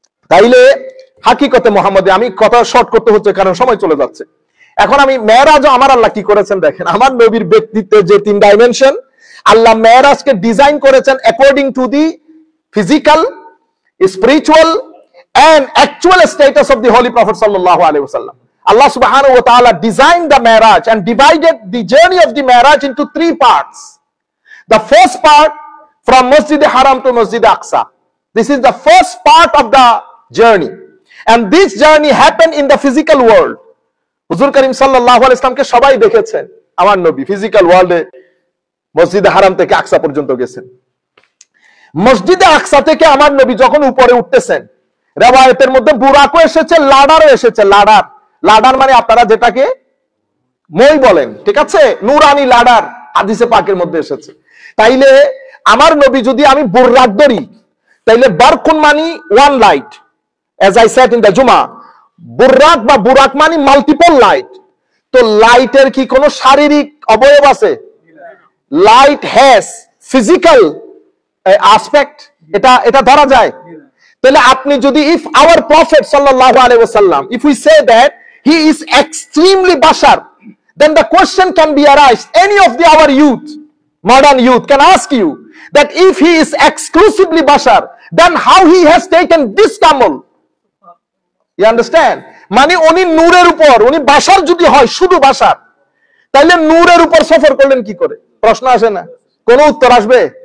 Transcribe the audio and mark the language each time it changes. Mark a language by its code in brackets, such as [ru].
[bn] তাইলে হাকিকতে মুহাম্মদে, আমি কথা শর্ট করতে হচ্ছে কারণ সময় চলে যাচ্ছে। এখন আমি মেরাজও আমার আল্লাহ কি করেছেন দেখেন। আমার নবীর ব্যক্তিত্বের যে তিন ডাইমেনশন, আল্লাহ মেরাজকে ডিজাইন করেছেন [en] According to the physical, spiritual and actual status of the Holy Prophet sallallahu alaihi wasallam. Allah subhanahu wa ta'ala designed the Mi'raj and divided the journey of the Mi'raj into three parts. The first part from Masjid Haram to Masjid Aqsa. This is the first part of the journey. And this journey happened in the physical world. [bn] Huzur Karim sallallahu alaihi wasallam ke সবাই দেখেছেন, আমার নবী physical ওয়ার্ল্ডে মসজিদ হারাম থেকে আকসা পর্যন্ত গেছেন। মসজিদে আকসা থেকে আমার নবী যখন উপরে উঠতেছেন, রিওয়ায়াতের মধ্যে বুরাকও এসেছে, লাডারও এসেছে। লাডার, লাডার মানে আপনারা যেটাকে মই বলেন, ঠিক আছে, নুরানি লাডার হাদিসে পাকের মধ্যে এসেছে। তাইলে আমার নবী যদি আমি বুরাক ধরি, তাইলে বারকুন মানে one light, [en] as I said in the Juma, [bn] বুরাক বা বুরাক মানে মাল্টিপল লাইট। তো লাইটের কি কোনো শারীরিক অবয়ব আছে? [en] light has physical aspect, [bn] এটা ধরা যায়। তাহলে আপনি যদি [en] if our prophet sallallahu alaihi wasallam, if we say that he is extremely bashar, then the question can be arised. Any of our youth, modern youth can ask you that if he is exclusively bashar, then how he has taken this camel? You understand? [bn] মানে উনি নূরের উপর, উনি বাশার যদি হয় শুধু বাশার, তাহলে নূরের উপর সফর করলেন কি করে? প্রশ্ন আসে না? কোন উত্তর আসবে?